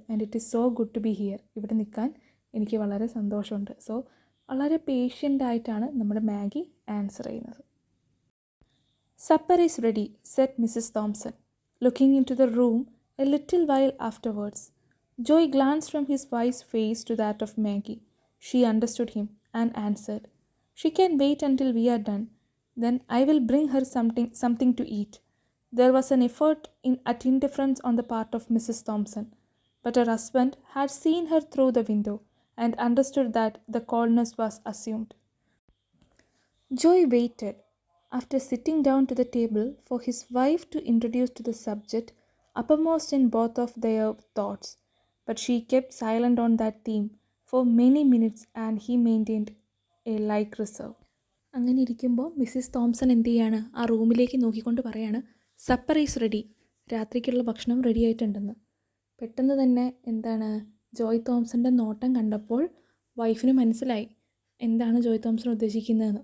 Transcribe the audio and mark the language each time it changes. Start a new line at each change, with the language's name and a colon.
English: And it is so good to be here.
Malayalam: ഇവിടെ നിൽക്കാൻ എനിക്ക് വളരെ സന്തോഷമുണ്ട്. സോ വളരെ പേഷ്യൻ്റായിട്ടാണ് നമ്മുടെ മാഗി ആൻസർ ചെയ്യുന്നത്.
English: Supper is ready, set Mrs Thomson, looking in to the room a little while afterwards. Joy glanced from his wife's face to that of Maggie. She understood him and answered, she can wait until we are done. Then I will bring her something to eat. There was an effort at indifference on the part of Mrs. Thompson, but her husband had seen her through the window and understood that the coldness was assumed. Joy waited, after sitting down to the table, for his wife to introduce to the subject uppermost in both of their thoughts, but she kept silent on that theme for many minutes, and he maintained a like reserve.
Malayalam: അങ്ങനെ ഇരിക്കുമ്പോൾ Mrs Thomson എന്ത് ചെയ്യാണ്, ആ റൂമിലേക്ക് നോക്കിക്കൊണ്ട് പറയാണ്,
English: supper is ready,
Malayalam: രാത്രിക്കുള്ള ഭക്ഷണം ready ആയിട്ടുണ്ടെന്ന്. പെട്ടെന്ന് തന്നെ എന്താണ്, ജോയ് തോംസൻ്റെ നോട്ടം കണ്ടപ്പോൾ വൈഫിന് മനസ്സിലായി എന്താണ് ജോയ് തോംസൺ ഉദ്ദേശിക്കുന്നതെന്ന്.